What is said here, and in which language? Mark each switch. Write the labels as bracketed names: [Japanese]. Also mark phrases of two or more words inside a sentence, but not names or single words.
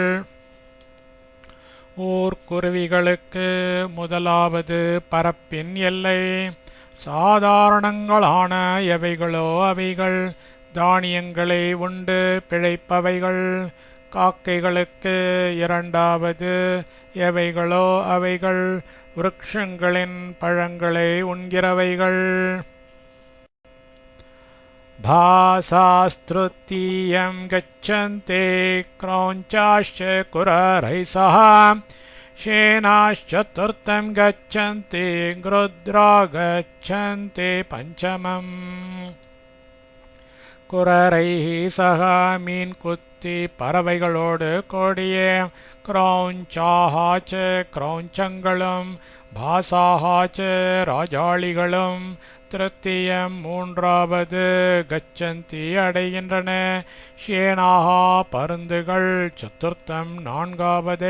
[Tamil] ஊர்க்குருவிகளுக்கு முதலாவது பரப்பின் எல்லை சாதாரணங்களான எவைகளோ அவைகள் தானியங்களை உண்டு பிழைப்பவைகள். காக்கைகளுக்கு இரண்டாவது எவைகளோ அவைகள் விருக்ஷங்களின் பழங்களை உண்கிறவைகள். [Sanskrit] भासास्तृतीयं गच्छन्ते क्रौञ्चाश्च कुररैः सह शेनाश्चतुर्थं गच्छन्ति गृध्रा गच्छन्ति पञ्चमम् कुररैः सह [Tamil] மீன் குத்தி பறவைகளோடு கூடிய கிரௌஞ்சாஹாச்ச கிரௌஞ்சங்களும் பாசாஹாச்ச ராஜாளிகளும் திருத்தியம் மூன்றாவது கச்சந்தி அடைகின்றன ஷேனாஹா பருந்துகள் சதுர்த்தம் நான்காவதை